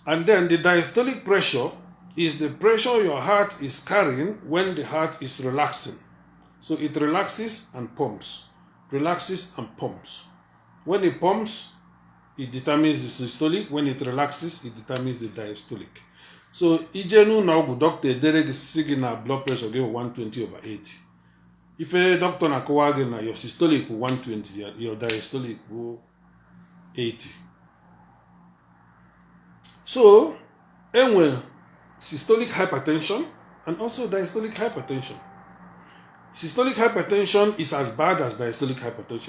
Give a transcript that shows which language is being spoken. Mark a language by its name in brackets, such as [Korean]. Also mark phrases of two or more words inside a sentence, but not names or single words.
[English] And then the diastolic pressure is the pressure your heart is carrying when the heart is relaxing. So it relaxes and pumps, relaxes and pumps. When it pumps, it determines the systolic. When it relaxes, it determines the diastolic. So, [Igbo] ijenu na ọgwụ doctor edere gị sị gị na [English] blood pressure [Igbo] gị 120/80. [English] If a doctor [Igbo] na-akọwa gị na [English] your systolic 120, your diastolic 80. So, enwe systolic hypertension and also diastolic hypertension. Systolic hypertension is as bad as diastolic hypertension.